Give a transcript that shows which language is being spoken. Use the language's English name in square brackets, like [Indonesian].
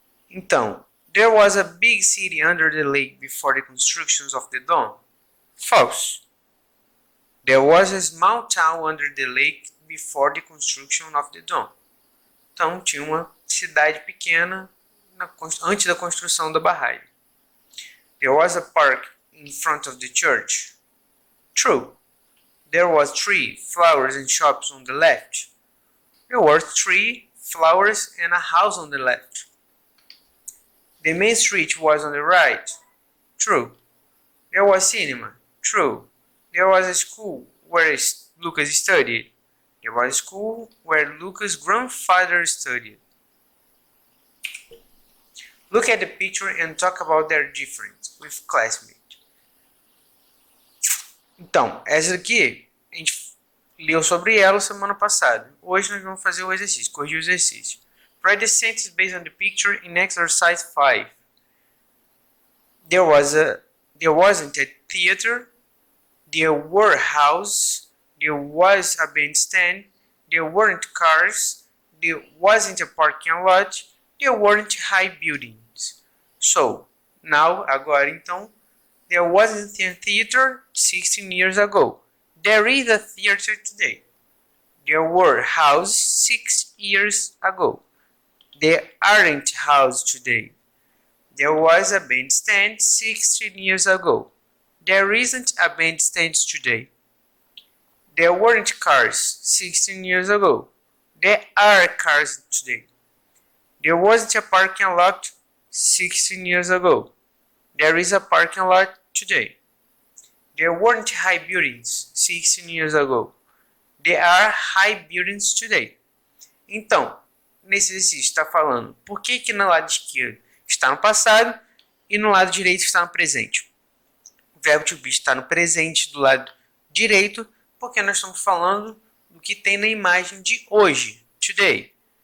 [English] Então, there was a big city under the lake before the constructions of the dome. False. There was a small town under the lake before the construction of the dome. [Portuguese] Então, tinha uma cidade pequena antes da construção da barragem. [English] There was a park in front of the church. True. There was tree, flowers and shops on the left. There were tree, flowers and a house on the left. The main street was on the right. True. There was cinema. True. There was a school where Lucas studied. There was a school where Lucas' grandfather studied. Look at the picture and talk about their difference with classmates. [Portuguese] Então, essa aqui, a gente leu sobre ela semana passada. Hoje nós vamos fazer o exercício, corrigir o exercício. [English] Write the sentence based on the picture in exercise 5. There wasn't a theater. There were houses. There was a bandstand. There weren't cars. There wasn't a parking lot. There weren't high buildings. So, now, [Portuguese] agora então, [English] there wasn't a theater 16 years ago. There is a theater today. There were houses 6 years ago. There aren't houses today. There was a bandstand 16 years ago. There isn't a bandstand today. There weren't cars 16 years ago. There are cars today. There wasn't a parking lot 16 years ago. There is a parking lot today. There weren't high buildings 16 years ago. There are high buildings today. [Portuguese] Então, nesse exercício está falando por que no lado esquerdo está no passado e no lado direito está no presente. O verbo to be está no presente do lado direito porque nós estamos falando do que tem na imagem de hoje, today.